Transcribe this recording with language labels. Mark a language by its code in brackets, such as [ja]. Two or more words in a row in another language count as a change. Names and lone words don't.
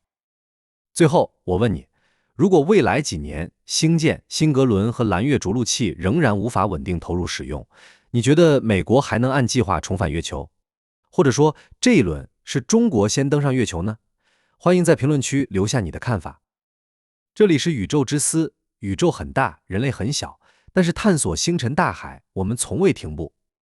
[zh] 最後，我問你，如果未來幾年星艦、辛格倫和藍月着陸器仍然无法穩定投入使用，你覺得美國還能按計劃重返月球？或者說，這一輪是中國先登上月球呢？歡迎在評論區留下你的看法。這裡是宇宙之思，宇宙很大，人類很小，但是探索星辰大海，我們從未停步。